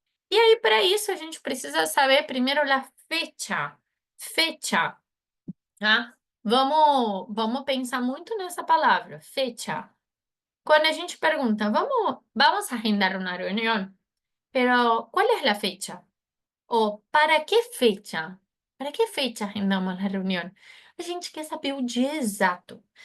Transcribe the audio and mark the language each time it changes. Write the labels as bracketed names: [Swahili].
[Portuguese] E aí, para isso, a gente precisa saber primeiro a fecha. Fecha, tá? Vamos pensar muito nessa palavra, fecha. Quando a gente pergunta, vamos agendar uma reunião, [Spanish] pero ¿cuál es la fecha? O ¿para qué fecha? ¿Para qué fecha agendamos la reunión? [Portuguese] A gente quer saber o dia exato.